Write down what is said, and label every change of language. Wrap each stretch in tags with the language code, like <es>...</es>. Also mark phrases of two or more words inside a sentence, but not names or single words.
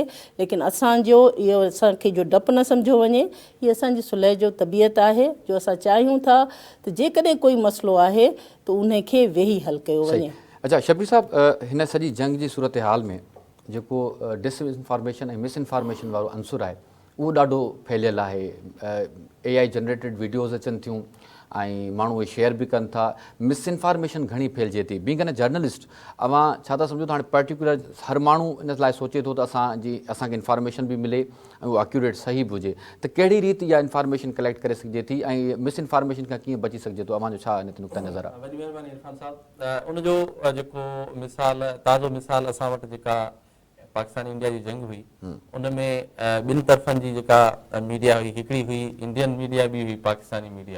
<sd>लेकिन असांजो इहो असांखे जो डपु न सम्झो वञे, हीअ असांजी सुलह जो तबियत आहे जो असां चाहियूं था त जेकॾहिं कोई मसइलो आहे त उनखे वेही हल कयो वञे। अच्छा शबीर साहब, हिन सॼी जंग जी सूरत हाल में जेको डिसइंफॉर्मेशन ऐं मिसइंफॉर्मेशन वारो अंसुर आहे उहो ॾाढो फैलियल आहे।</sd> <en>AI generated videos</en> <sd>अचनि थियूं ऐं माण्हू उहे शेयर बि कनि था। मिसइंफॉर्मेशन घणी फैलिजे थी।</sd> <en>being an journalist,</en> <sd>अवां छा था सम्झो त हाणे पर्टिकुलर हर माण्हू इन लाइ सोचे थो त असांखे इंफॉर्मेशन बि मिले ऐं उहो एक्यूरेट सही बि हुजे, त कहिड़ी रीति इहा इंफॉर्मेशन कलेक्ट करे सघिजे थी ऐं मिसइंफॉर्मेशन खां कीअं बची सघिजे थो? अवां जो छा हिन ते नुक़्ता नज़र आहे? वॾी महिरबानी इरफान साहब। उनजो जेको मिसाल, ताज़ो मिसाल असां वटि जेका पाकिस्तान इंडिया जी जंग हुई उन में ॿिनि तरफ़नि जी जेका मीडिया हुई, हिकिड़ी हुई</sd> <en>Indian media,</en> <sd>बि हुई</sd> <en>Pakistani media.</en>